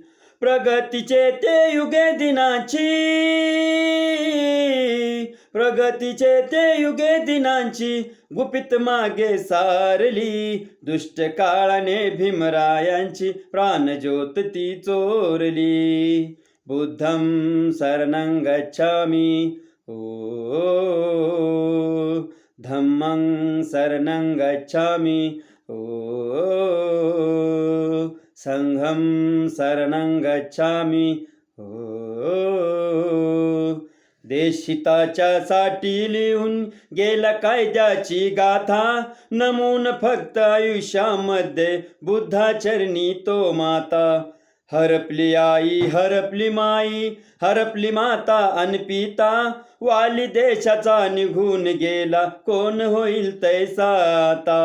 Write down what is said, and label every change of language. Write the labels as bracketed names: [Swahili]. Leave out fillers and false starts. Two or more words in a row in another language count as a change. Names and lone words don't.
[Marathi] प्रगतीचे ते युगे दिनाची, प्रगतीचे ते युगे दिनांची गुपित मागे सारली. दुष्ट काळाने भीमरायांची प्राणज्योत ती चोरली. [Pali] बुद्धं शरणं गच्छामि धम्मं शरणं गच्छामि संघं शरणं गच्छामि [Marathi] देशहिताच्या साठी लिहून गेला कायद्याची गाथा. नमून फक्त आयुष्यामध्ये बुद्धाचरणी तो माता. हरपली आई हरपली माई हरपली माता अन पिता. वाली देशाचा निघून गेला कोण होईल तैसा आता.